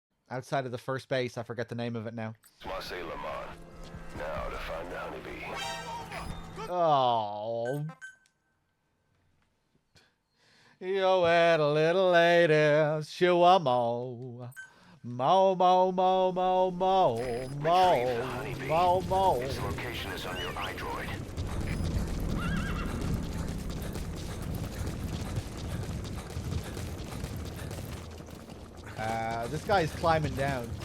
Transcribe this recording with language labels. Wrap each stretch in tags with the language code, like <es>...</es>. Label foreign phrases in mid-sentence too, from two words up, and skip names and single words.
<en>outside of the first base. I forget the name of it now. Marseille Lamont. Now to find the honeybee. Oh. You wait a little later. Shoo a mo. Mo, mo, mo, mo, mo. Mo. Mo, mo. Its location is on your iDroid. This guy's climbing down.</en>